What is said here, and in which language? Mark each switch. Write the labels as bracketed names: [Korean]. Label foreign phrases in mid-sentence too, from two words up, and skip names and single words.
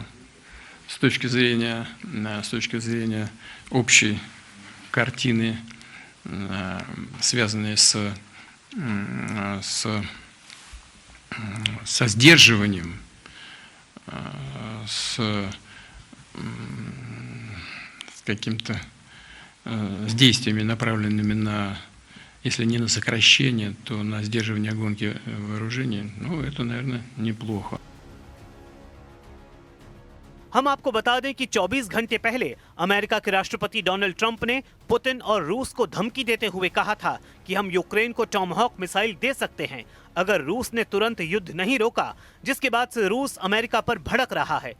[Russian] С точки зрения общей картины, связанной со сдерживанием, с каким-то с действиями, направленными на, если не на сокращение, то на сдерживание гонки вооружений, ну, это, наверное, неплохо. [Hindi] हम आपको बता दें कि 24 घंटे पहले अमेरिका के राष्ट्रपति डोनाल्ड ट्रंप ने पुतिन और रूस को धमकी देते हुए कहा था कि हम यूक्रेन को टॉम हॉक मिसाइल दे सकते हैं अगर रूस ने तुरंत युद्ध नहीं रोका, जिसके बाद से रूस अमेरिका पर भड़क रहा है।